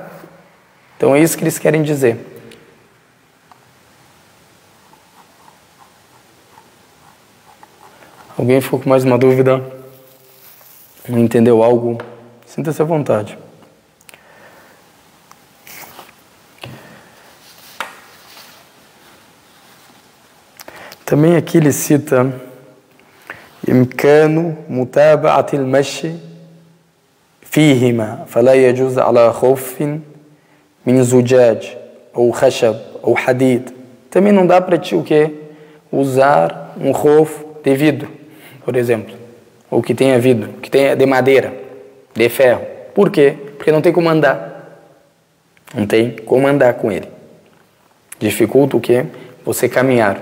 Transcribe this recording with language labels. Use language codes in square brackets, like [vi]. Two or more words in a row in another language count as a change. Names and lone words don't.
[pt] Então é isso que eles querem dizer. Alguém ficou com mais uma dúvida? Não entendeu algo? Sinta-se à vontade. Também aqui ele cita [ar] إمكان متابعة المشي فيهما فلا يجوز على خوف من زجاج أو خشب أو حديد. [pt] Também não dá para ti o quê? Usar um khuf de vidro, por exemplo, ou que tenha vidro, que tenha de madeira, de ferro. Por quê? Porque não tem como andar. Não tem como andar com ele. Dificulta o quê? Você caminhar.